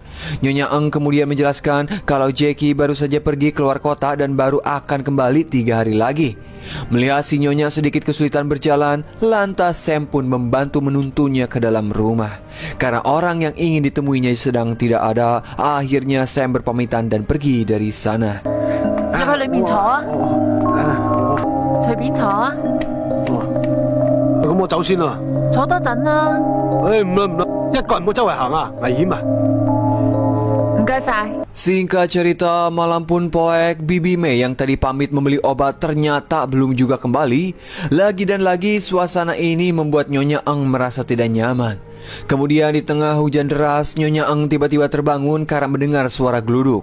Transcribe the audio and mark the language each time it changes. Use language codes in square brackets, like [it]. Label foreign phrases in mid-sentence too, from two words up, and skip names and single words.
[id] Nyonya Eng kemudian menjelaskan kalau Jackie baru saja pergi keluar kota dan baru akan kembali 3 hari lagi. Melihat si Nyonya sedikit kesulitan berjalan, lantas Sam pun membantu menuntunnya ke dalam rumah. Karena orang yang ingin ditemuinya sedang tidak ada, akhirnya Sam berpamitan dan pergi dari sana. [yue] 入去裏面坐啊，隨便坐啊，咁我走先啦。坐多陣啦。唔啦唔啦，一個人唔好周圍行啊，危險啊！唔該晒。 [id] Singkat cerita, malam pun poek, Bibi May yang tadi pamit membeli obat ternyata belum juga kembali. Lagi dan lagi suasana ini membuat Nyonya Eng merasa tidak nyaman. Kemudian di tengah hujan deras, Nyonya Eng tiba-tiba terbangun karena mendengar suara geluduk.